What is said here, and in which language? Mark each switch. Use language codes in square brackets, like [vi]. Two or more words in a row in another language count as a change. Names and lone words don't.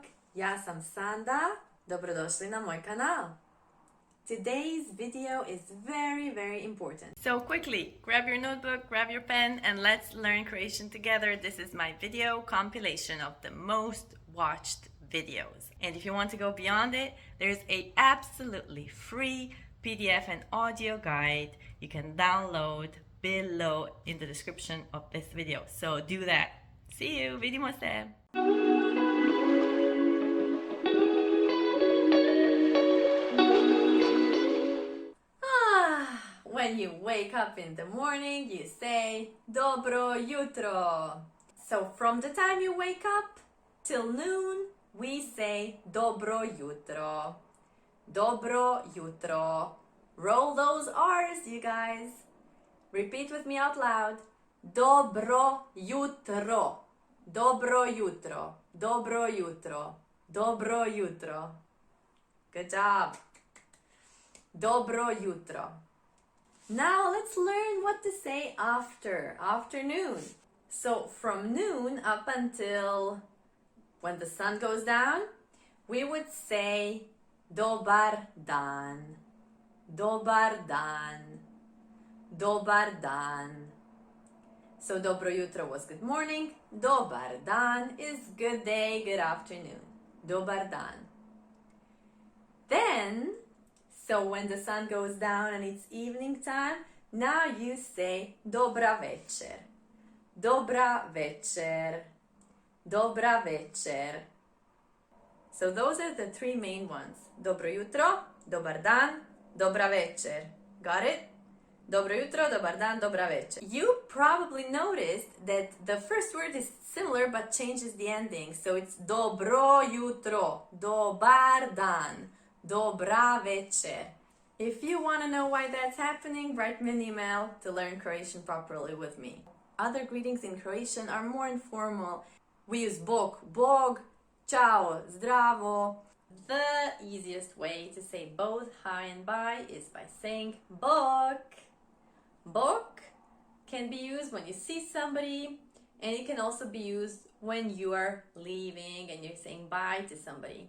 [hr] Ja sam Sanda, dobrodošli na moj kanal. [en] Today's video is very important. So quickly, grab your notebook, grab your pen, and let's learn Croatian together. This is my video compilation of the most watched videos. And if you want to go beyond it, there's a absolutely free PDF and audio guide you can download below in the description of this video. So do that. See you, [hr] vidimo se! [en] When you wake up in the morning, you say [hr] Dobro jutro. [en] So from the time you wake up till noon, we say [hr] Dobro jutro. Dobro jutro. [en] Roll those R's, you guys. Repeat with me out loud. [hr] Dobro jutro. Dobro jutro. Dobro jutro. Dobro jutro. [en] Good job. [hr] Dobro jutro. [en] Now let's learn what to say after afternoon. So from noon up until when the sun goes down, we would say [hr] Dobar dan. Dobar dan. Dobar dan. [en] So [hr] dobro jutro [en] was good morning. [hr] Dobar dan [en] is good day, good afternoon. [hr] Dobar dan. [en] Then, so when the sun goes down and it's evening time, now you say [hr] Dobra večer. Dobra večer. Dobra večer. [en] So those are the three main ones. [hr] Dobro jutro, dobar dan, dobra večer. [en] Got it? [hr] Dobro jutro, dobar dan, dobra večer. [en] You probably noticed that the first word is similar but changes the ending. So it's [hr] dobro jutro, dobar dan, dobra večer. [en] If you want to know why that's happening, write me an email to learn Croatian properly with me. Other greetings in Croatian are more informal. We use [hr] bok, bog, ciao, zdravo. [en] The easiest way to say both hi and bye is by saying bok. Bok can be used when you see somebody, and it can also be used when you are leaving and you're saying bye to somebody.